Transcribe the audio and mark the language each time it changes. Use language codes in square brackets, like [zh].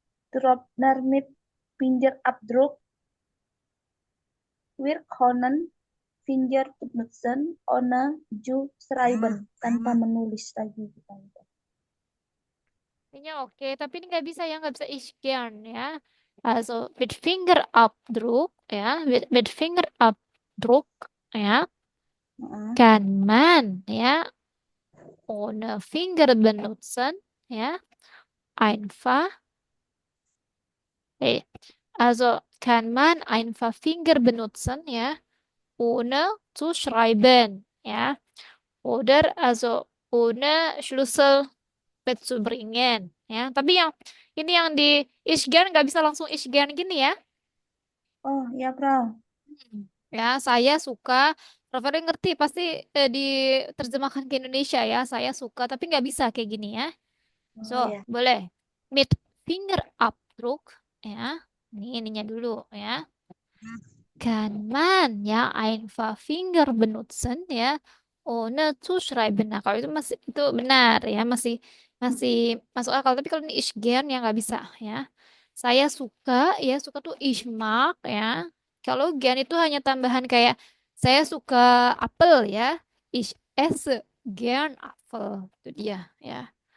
[de] Dropner mit Fingerabdruck. Wir können Finger benutzen ohne zu schreiben, [id] tanpa menulis lagi kita. Ini oke, tapi ini nggak bisa ya, nggak bisa [de] ich gern [id] ya. [de] Also mit Fingerabdruck ya, mit Fingerabdruck ya, kann man ya ohne Finger benutzen ya, einfach also kann man einfach Finger benutzen ya, ohne zu schreiben ya, oder also ohne Schlüssel betzubringen ya. [id] Tapi yang ini yang di Ishgan nggak bisa langsung Ishgan gini ya. Oh ya Frau. Ya, saya suka. Rafael ngerti pasti diterjemahkan ke Indonesia ya. Saya suka, tapi nggak bisa kayak gini ya. So, ya. [de] boleh. Mit Fingerabdruck ya. [id] Ini ininya dulu ya. [de] Kann man ya einfach Finger benutzen ya ohne zu schreiben. [id] Nah, kalau itu masih itu benar ya, masih masih masuk akal. Tapi kalau ini [de] ich gern [id] ya nggak bisa ya. Saya suka ya, suka tuh [de] ich mag [id] ya. Kalau gern itu hanya tambahan kayak saya suka apel ya. [de] Ich esse gern apel. [id] Itu dia ya.